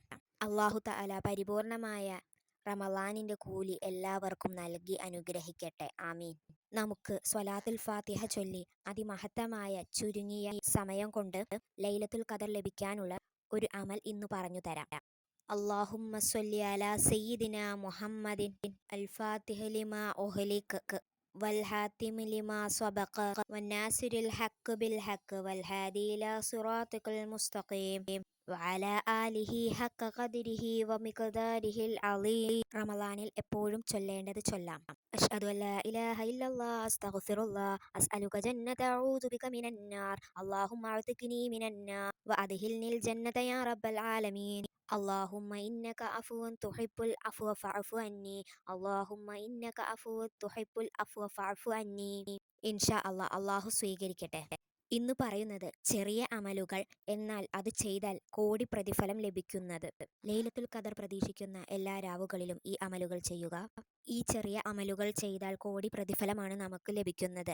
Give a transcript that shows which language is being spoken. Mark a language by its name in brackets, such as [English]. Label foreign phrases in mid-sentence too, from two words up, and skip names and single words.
[Arabic] الله تعالى [Malayalam] പരിപൂർണമായ റമളാനിന്റെ കൂലി എല്ലാവർക്കും നൽകി അനുഗ്രഹിക്കട്ടെ. ആമീൻ. നമുക്ക് സ്വലാത്തുൽ ഫാത്തിഹ ചൊല്ലി അതിമഹത്തമായ ചുരുങ്ങിയ സമയം കൊണ്ട് ലൈലത്തുൽ ഖദർ ലഭിക്കാനുള്ള ഒരു അമൽ ഇന്ന് പറഞ്ഞു തരാം. [Arabic] اللهم صل على سيدنا محمد الفاتح لما أغلق والحاتم لما سبق والناصر الحق بالحق والهادي إلى صراطك المستقيم وعلى آله حق قدره ومقداره العظيم. [Malayalam] റമളാനിൽ എപ്പോഴും ചൊല്ലേണ്ടത് ചൊല്ലാം. [Arabic] أشهد أن لا إله إلا الله أستغفر الله أسألك الجنة أعوذ بك من النار اللهم أعتقني من النار وأدخلني الجنة يا رب العالمين. اللهم إنك عفو تحب العفو فاعف عني اللهم إنك عفو تحب العفو فاعف عني. إن شاء الله [Malayalam] അല്ലാഹു സ്വീകരിക്കട്ടെ. ഇന്ന് പറയുന്നത് ചെറിയ അമലുകൾ, എന്നാൽ അത് ചെയ്താൽ കോടി പ്രതിഫലം ലഭിക്കുന്നത്. ലൈലത്തുൽ ഖദർ പ്രതീക്ഷിക്കുന്ന എല്ലാ രാവുകളിലും ഈ അമലുകൾ ചെയ്യുക. ഈ ചെറിയ അമലുകൾ ചെയ്താൽ കോടി പ്രതിഫലമാണ് നമുക്ക് ലഭിക്കുന്നത്.